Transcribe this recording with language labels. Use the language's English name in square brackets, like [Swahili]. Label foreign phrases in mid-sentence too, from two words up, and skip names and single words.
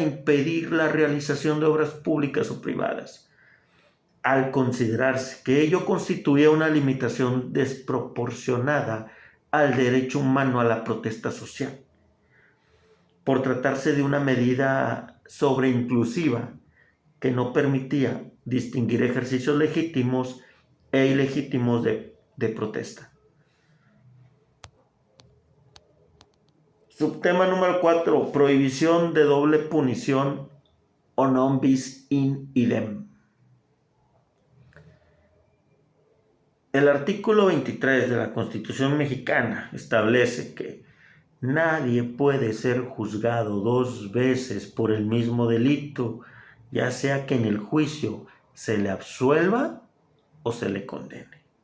[Spanish] impedir la realización de obras públicas o privadas, al considerarse que ello constituía una limitación desproporcionada al derecho humano a la protesta social, por tratarse de una medida sobreinclusiva que no permitía distinguir ejercicios legítimos e ilegítimos de protesta. Subtema número 4. Prohibición de doble punición o [Latin] non bis in idem. [Spanish] El artículo 23 de la Constitución mexicana establece que nadie puede ser juzgado dos veces por el mismo delito, ya sea que en el juicio se le absuelva o se le condene.